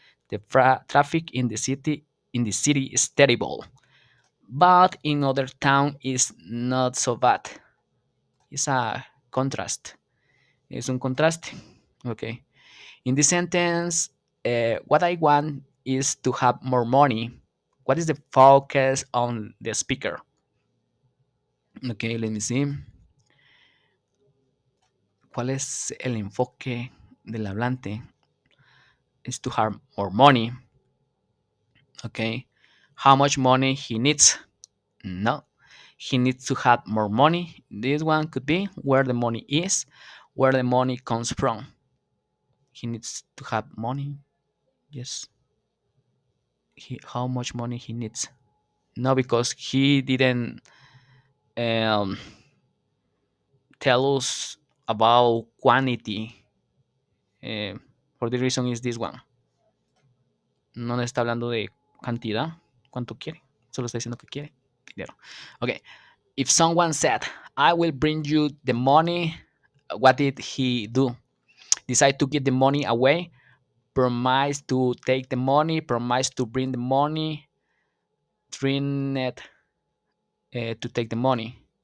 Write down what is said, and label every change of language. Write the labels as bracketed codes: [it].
[en] The traffic in the city is terrible, but in other town is not so bad. It's a contrast. [es] Es un contraste. [en] Okay. In this sentence, what I want is to have more money. What is the focus on the speaker? Okay, let me see. [es] ¿Cuál es el enfoque del hablante? [en] Is to have more money. Okay. How much money he needs? No. He needs to have more money. This one could be where the money is, where the money comes from. He needs to have money. Yes. How much money he needs? No, because he didn't um, tell us about quantity. Eh, for the reason is this one. [es] No nos está hablando de cantidad, cuánto quiere. Solo está diciendo que quiere dinero. [en] Okay. If someone said, I will bring you the money, what did he do? Decide to give the money away, promise to take the money, promise to bring the money, threatened to take the money.